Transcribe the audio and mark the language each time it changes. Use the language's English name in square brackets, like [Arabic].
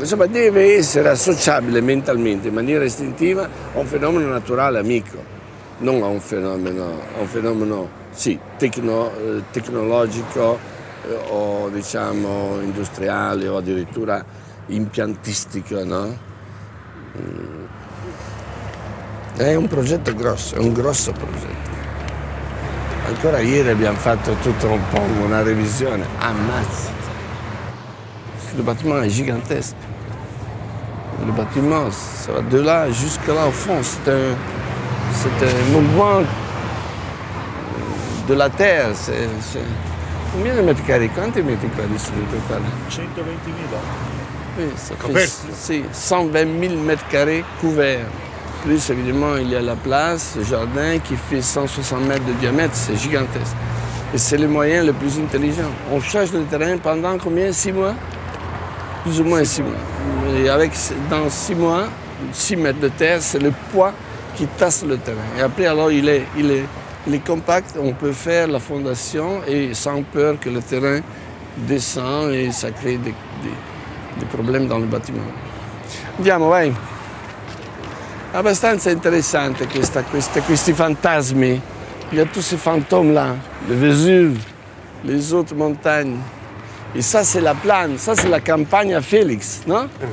[Italian] Insomma, deve essere associabile mentalmente, in maniera istintiva, a un fenomeno naturale amico, non a un fenomeno sì, tecnologico o diciamo industriale o addirittura impiantistico, no? È un progetto grosso, è un grosso progetto. Ancora ieri abbiamo fatto tutto un po' una revisione, ammazza. [French] Le bâtiment est gigantesque. Le bâtiment, ça va de là jusque là au fond. C'est un mouvement de la terre. Combien de mètres carrés? [Italian] Quanti metri quadri sono in totale? 120.000. [French] Oui, ça fait 120 000 mètres carrés couverts. Plus évidemment, il y a la place, le jardin qui fait 160 mètres de diamètre, c'est gigantesque. Et c'est le moyen le plus intelligent. On change le terrain pendant combien? 6 mois? Plus ou moins 6 mois. Et dans 6 mois, 6 mètres de terre, c'est le poids qui tasse le terrain. Et après, alors, il est compact, on peut faire la fondation et sans peur que le terrain descend et ça crée des problemi dans le bâtiment. [Italian] Andiamo, vai! abbastanza interessante questi fantasmi. [French] Il y a tous ces fantômes-là, le Vésuve, les autres montagnes. Et ça, c'est la plane, ça, c'est la campagne à Félix, non?